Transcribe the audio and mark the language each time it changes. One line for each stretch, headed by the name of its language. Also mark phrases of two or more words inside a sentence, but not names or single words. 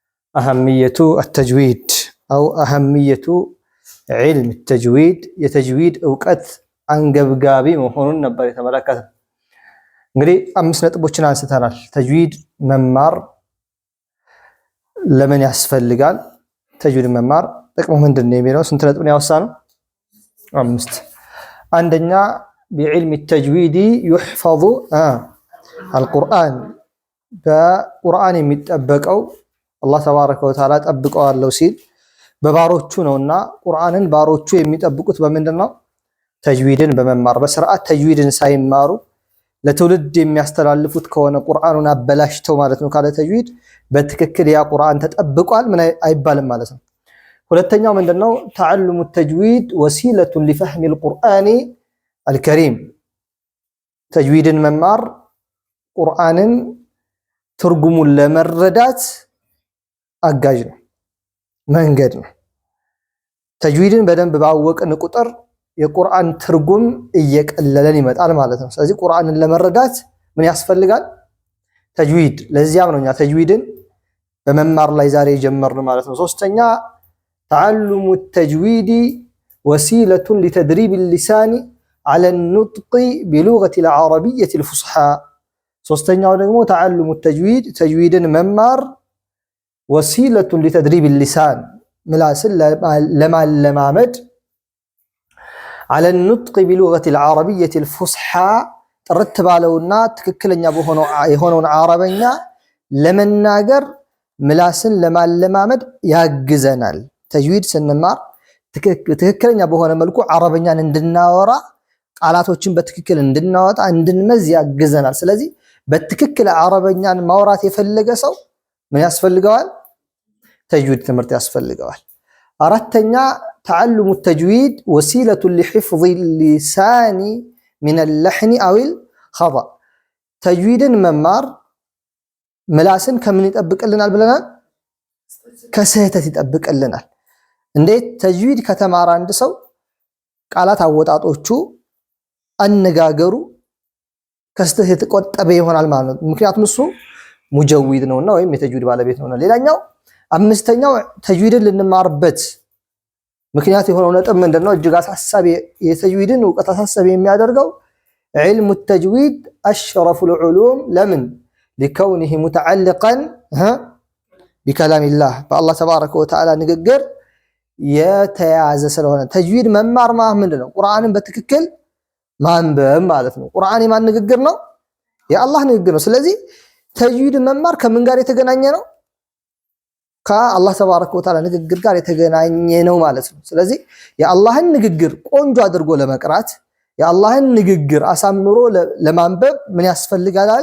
Arabic: أهمية التجويد أو أهمية علم التجويد يتجويد أوقات
Amharic: አንገብጋቢ መሆኑን ነበር የተመለከተው። እንግዲህ 5 ነጥቦችን አንስተናል። ተጅዊድ መማር ለምን ያስፈልጋል? ተጅዊድ መማር ጥቅሙ ምንድነው የሚለው ስንት ነጥብ ነው ያወሳነው? 5። አንደኛ
Arabic: بعلم التجويد يحفظ القرآن
Amharic: በቁርአን የሚጠበቀው አላህ
Arabic: تبارك وتعالى
Amharic: ጠብቀዋለሁ ሲል በባሮቹ ነውና ቁርአንን ባሮቹ የሚጠብቁት በምንድነው? ተጅዊድን በመማር በስርዓት ተጅዊድን ሳይማሩ ለትውልድ የሚያስተላልፉት ከሆነ ቁርአኑን አበላሽተው ማለት ነው። ካለ ተጅዊድ በትክክል ያ ቁርአን ተጠብቋል ምን አይባልም ማለት ነው። ሁለተኛው ምንድነው?
Arabic: تعلم التجويد وسيلة لفهم القرآن الكريم
Amharic: ተጅዊድን መማር ቁርአንን ትርጉሙን ለመረዳት አጋዥ ነው፣ መንገድ ነው። ተጅዊድን በደንብ ባወቅን ቁጥር የቁርአን ትርጉም እየቀለለን ይመጣል ማለት ነው። ስለዚህ ቁርአንን ለመረዳት ምን ያስፈልጋል? ተጅዊድ። ለዚያም ነው እኛ ተጅዊድን በመማር ላይ ዛሬ ጀመርን ማለት ነው። ሶስተኛ
Arabic: تعلم التجويد وسيلة لتدريب اللسان على النطق بلغة العربية الفصحى።
Amharic: ሶስተኛው ደግሞ
Arabic: تعلم التجويد
Amharic: ተጅዊድን መማር
Arabic: وسيلة لتدريب اللسان
Amharic: ምላስን ለማለማመድ
Arabic: على النطق بلغة العربية الفصحى
Amharic: ጥርት ባለውና ትክክለኛ የሆነውን አረበኛ ለመናገር ምላስን ለማለማመድ ያግዘናል። ተጅዊድ ስንማር ትክክለኛ በሆነ መልኩ አረበኛን እንድናወራ ቃላቶችን በትክክል እንድናወጣ እንድንመዝ ያግዘናል። ስለዚህ በትክክል አረበኛን ማውራት የፈለገ ሰው ምን ያስፈልገዋል? ተጅዊድ ትምህርት ያስፈልገዋል። አራተኛ
Arabic: تعلم التجويد وسيلة لحفظ اللسان من اللحن أو الخطأ።
Amharic: ተጅዊድን መማር ምላስን ከምን ይጠብቅልናል ብለናል? ከስህተት ይጠብቅልናል። እንዴት? ተጅዊድ ከተማረ አንድ ሰው ቃላት አወጣጦቹ አነጋገሩ ከስህተት የተቆጠበ ይሆናል ማለት ነው። ምክንያቱም እሱ ሙጀዊድ ነውና ወይም የተጅዊድ ባለቤት ነውና። ሌላኛው አምስተኛው ተጅዊድን ልንማርበት ምክንያት የሆነው ነጥብ ምንድነው? እጅግ አሳሳቢ የተጅዊድን ዕውቀት አሳሳቢ የሚያደርገው
Arabic: علم التجويد أشرف العلوم لمن لكونه متعلقا بكلام الله فالله تبارك وتعالى
Amharic: ንግግር የተያዘ ስለሆነ ተጅዊድ መማር ምንድነው? ቁርአንን በትክክል ማንበብ ማለት ነው። ቁርአን የማን ንግግር ነው? የአላህ ንግግር ነው። ስለዚህ ተጅዊድ መማር ከምን ጋር የተገናኘ ነው? ከአላህ
Arabic: تبارك وتعالى
Amharic: ንግግር ጋር የተገናኘ ነው ማለት ነው። ስለዚህ የአላህን ንግግር ቆንጆ አድርጎ ለመቅራት የአላህን ንግግር አሳምሮ ለማንበብ ምን ያስፈልጋል?